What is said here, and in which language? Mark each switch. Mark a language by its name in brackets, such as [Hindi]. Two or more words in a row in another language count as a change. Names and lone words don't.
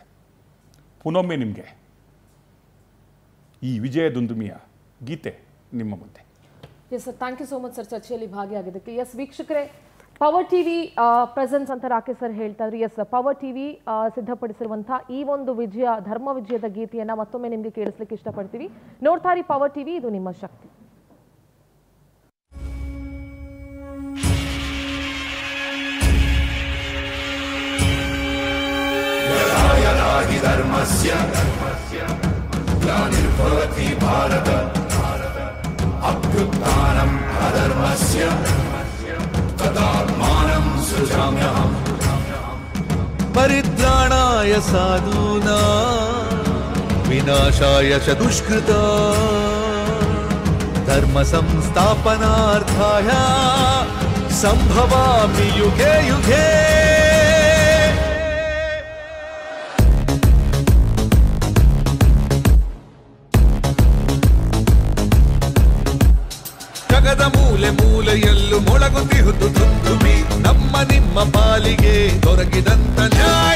[Kannada] ಪುನೊಮ್ಮೆ ನಿಮಗೆ ಈ ವಿಜಯ ದುಂದುಮಿಯ ಗೀತೆ ನಿಮ್ಮ ಮುಂದೆ. [English] Yes sir, thank you so much sir [Kannada] ಚರ್ಚೆಯಲ್ಲಿ ಭಾಗಿಯಾಗಿದ್ದಕ್ಕೆ. ಎಸ್ ವೀಕ್ಷಕರೇ, ಪವರ್ ಟಿವಿ ಪ್ರೆಸೆನ್ಸ್ ಅಂತ ರಾಕೇಶ್ ಸರ್ ಹೇಳ್ತಾ ಇದ್ರಿ. ಎಸ್, ಪವರ್ ಟಿವಿ ಸಿದ್ಧಪಡಿಸಿರುವಂತಹ ಈ ಒಂದು ಧರ್ಮ ವಿಜಯದ ಗೀತೆಯನ್ನ ಮತ್ತೊಮ್ಮೆ ನಿಮಗೆ ಕೇಳಿಸ್ಲಿಕ್ಕೆ ಇಷ್ಟಪಡ್ತೀವಿ. ನೋಡ್ತಾ ಇರಿ ಪವರ್ ಟಿವಿ, ಇದು ನಿಮ್ಮ ಶಕ್ತಿ. [Sanskrit] ಧರ್ಮಸ್ಯ ಗ್ಲಾನಿರ್ಭವತಿ ಭಾರತ ಅಭ್ಯುತ್ಥಾನಂ ಅಧರ್ಮಸ್ಯ ತದಾತ್ಮಾನಂ ಸೃಜಾಮ್ಯಹಂ ಪರಿತ್ರಾಣಾಯ ಸಾಧೂನಾಂ ವಿನಾಶಾಯ ಚ ದುಷ್ಕೃತಾಂ ಧರ್ಮ ಸಂಸ್ಥಾಪನಾರ್ಥಾಯ ಸಂಭವಾಮಿ ಯುಗೆ ಯುಗೆ. [Kannada] ಜಗದ ಮೂಲೆ ಮೂಲೆಯಲ್ಲೂ ಮೊಳಗುತ್ತಿಹುದು ದುಂದುಬಿ, ನಮ್ಮ ನಿಮ್ಮ ಪಾಲಿಗೆ ದೊರಕಿದಂತ ನ್ಯಾಯ.